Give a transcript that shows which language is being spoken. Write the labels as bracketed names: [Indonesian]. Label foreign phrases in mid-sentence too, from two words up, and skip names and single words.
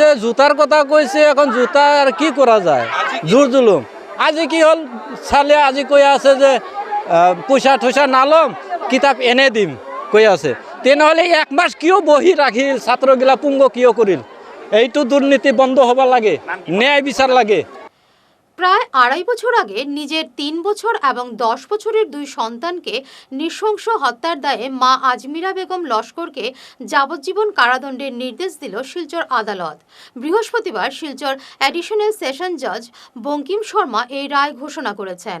[Assamese] জোতাৰ কথা কৈছে। এখন জোতা আৰু কি কৰা যায়? জোৰ জুলুম। আজি কি হ'ল, চালে আজি কৈ আছে যে পইচা থৈচা নালম, কিতাপ এনে দিম কৈ আছে। তেনেহ'লে 1 মাস কিয় বহি ৰাখিল? ছাত্ৰগিলা পুংগ কিয় কৰিল? এইটো দুৰ্নীতি বন্ধ হ'ব লাগে, ন্যায় বিচার লাগে। [Bangla] প্রায় 2.5 বছর আগে নিজের 3 বছর এবং 10 বছরের 2 সন্তানকে নৃশংস হত্যার দায়ে মা আজমিরা বেগম লস্করকে যাবজ্জীবন কারাদণ্ডের নির্দেশ দিল শিলচর আদালত। বৃহস্পতিবার শিলচর অ্যাডিশনাল সেশন জজ বঙ্কিম শর্মা এই রায় ঘোষণা করেছেন।